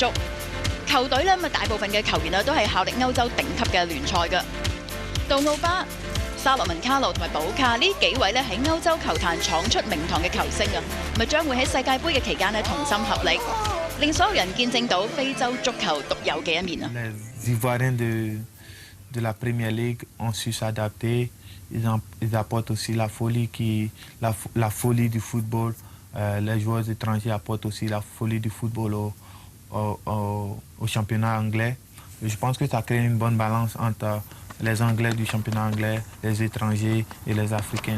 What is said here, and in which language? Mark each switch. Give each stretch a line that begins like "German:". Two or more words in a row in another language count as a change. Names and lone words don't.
Cantonese: 球隊大部分嘅球員都係效力歐洲頂級嘅聯賽嘅。杜奧巴、沙洛文卡路同埋保卡呢幾位喺歐洲球壇闖出名堂嘅球星啊，將會喺世界盃嘅期間同心合力，令所有人見證到非洲足球獨有嘅一面啊！
French: Les Ivoiriens de la Premier League ont su s'adapter. Ils apportent aussi la folie du football. Les joueurs étrangers apportent aussi la folie du football au championnat anglais. Et je pense que ça crée une bonne balance entre les Anglais du championnat anglais, les étrangers et les Africains.